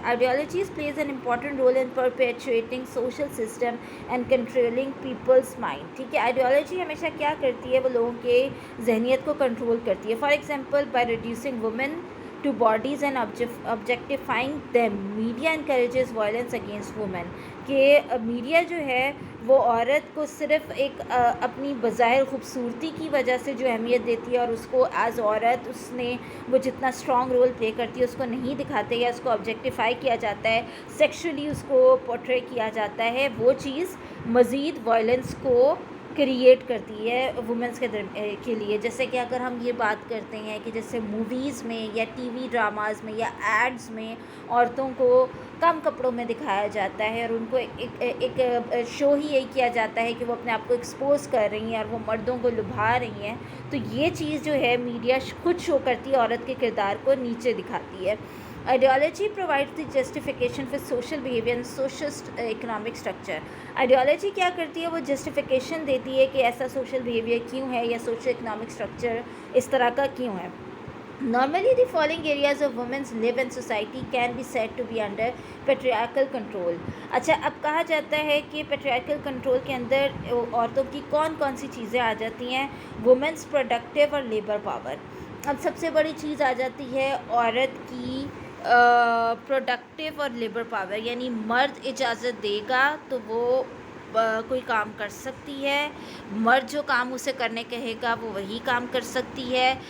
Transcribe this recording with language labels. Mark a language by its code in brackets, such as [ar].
[en] ideologies plays an important role in perpetuating social system and controlling people's mind, [ur] ٹھیک ہے. Ideology ہمیشہ کیا کرتی ہے، وہ لوگوں کے ذہنیت کو کنٹرول کرتی ہے. [en] For example by reducing women to bodies and objectifying them. Media encourages violence against women. [ur] کہ میڈیا جو ہے وہ عورت کو صرف ایک اپنی بظاہر خوبصورتی کی وجہ سے جو اہمیت دیتی ہے، اور اس کو ایز عورت اس نے وہ جتنا اسٹرانگ رول پلے کرتی ہے اس کو نہیں دکھاتے، یا اس کو آبجیکٹیفائی کیا جاتا ہے، سیکشولی اس کو پورٹری کیا جاتا ہے، وہ چیز مزید وائلنس کو کریٹ کرتی ہے وومنس کے لیے. جیسے کہ اگر ہم یہ بات کرتے ہیں کہ جیسے موویز میں یا ٹی وی ڈراماز میں یا ایڈز میں عورتوں کو کم کپڑوں میں دکھایا جاتا ہے، اور ان کو ایک شو ہی یہی کیا جاتا ہے کہ وہ اپنے آپ کو ایکسپوز کر رہی ہیں اور وہ مردوں کو لبھا رہی ہیں. تو یہ چیز جو ہے میڈیا خود شو کرتی ہے، عورت کے کردار کو نیچے دکھاتی ہے. [en] Ideology provide the justification for social behaviour and social economic structure. [ur] Ideology کیا کرتی ہے، وہ جسٹیفیکیشن دیتی ہے کہ ایسا سوشل بیہیویئر کیوں ہے یا سوشل اکنامک اسٹرکچر اس طرح کا کیوں ہے. [en] Normally, the following areas of women's live in society can be said to be under patriarchal control. [ur] اچھا، اب کہا جاتا ہے کہ patriarchal control کے اندر عورتوں کی کون کون سی چیزیں آ جاتی ہیں. وومنس پروڈکٹیو اور لیبر پاور. اب سب سے بڑی چیز آ جاتی ہے عورت کی پروڈکٹیو اور لیبر پاور، یعنی مرد اجازت دے گا تو وہ کوئی کام کر سکتی ہے، مرد جو کام اسے کرنے کہے گا وہ وہی کام کر سکتی ہے.